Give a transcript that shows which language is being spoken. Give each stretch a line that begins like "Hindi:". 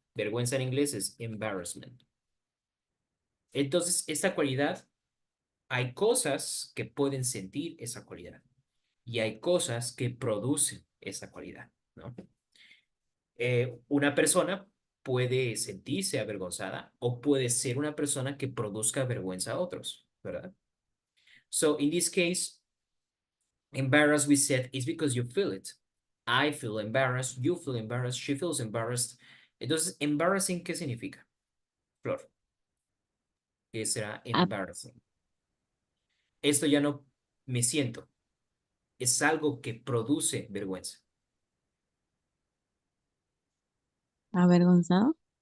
Spanish: Vergüenza en inglés es embarrassment. Entonces, esta cualidad, hay cosas que pueden sentir esa cualidad y hay cosas que producen esa cualidad, ¿no? Una persona puede sentirse avergonzada o puede ser una persona que produzca vergüenza a otros, ¿verdad?
English: So, in this case, embarrassed, we said, is because you feel it. I feel embarrassed, you feel embarrassed, she feels embarrassed.
Spanish: Entonces, embarrassing, ¿qué significa? Flor. ¿Qué será embarrassing? Esto ya no me siento. Es algo que produce vergüenza. ¿Avergonzado?